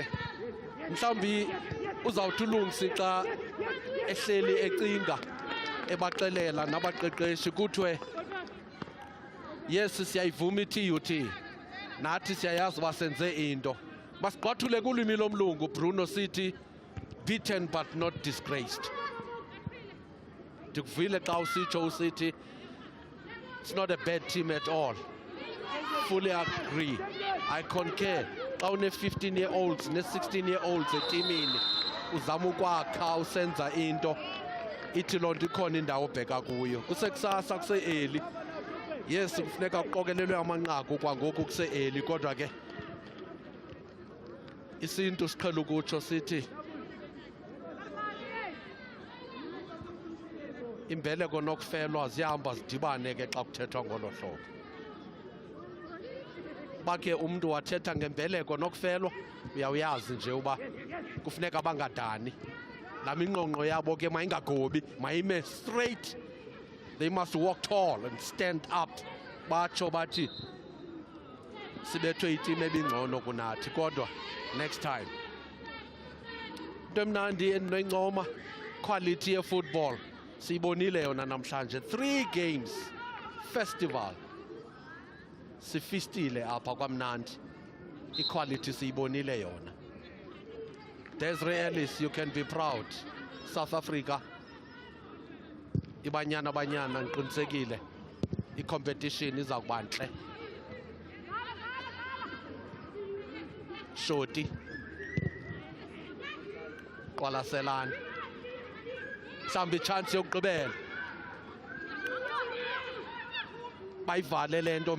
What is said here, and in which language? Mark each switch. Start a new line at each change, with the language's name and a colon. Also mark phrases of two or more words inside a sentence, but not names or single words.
Xhosa: Mhlawumbi uzawuthi ulungisi xa ehleli ecinga ebaxelela nabaqeqeshi kuthiwe yes siyayivuma i-TUT nathi siyayazi basenze into masigqwathule kulwimi lomlungu.
English: Bruno sithi beaten but not disgraced. Ndikuvile xa usitsho usithi it's not a bad team at all. Fully agree. I concur.
Xhosa: Xa une-15-year-olds ne-16-year-olds etimini uzama ukwakha usenza into ithi loo nto ikhona indawo obheka kuyo. Kusekusasa kuse-early. Yes kufuneka kuqokelelwe amanqaku kwangoku kuse-early kodwa ke isintu siqhela ukutsho sithi imbeleko nokufelwa ziyahamba zidibane ke xa kuthethwa ngolo hlobo. Bakhe umntu wathetha ngembeleko nokufelwa uyawuyazi nje uba kufuneka bangadani. La minqonqo yabo ke mayingagobi, mayime straight.
English: They must walk tall and stand up.
Xhosa: Batsho bathi sibethwe iteam ebingcono kunathi kodwa
English: next time.
Xhosa: Into emnandi endinoyincoma quality ye-football siyibonile yona namhlanje.
English: 3 games festival
Xhosa: sifistile apha kwamnandi. Equality siyibonile yona.
English: Desiree Ellis, you can be proud.
Xhosa: South Africa ibanyana banyana ngiqinisekile i-competition iza kuba ntle. Shoti qwalaselana mhlawumbi ichance yokugqibela bayivale le nto.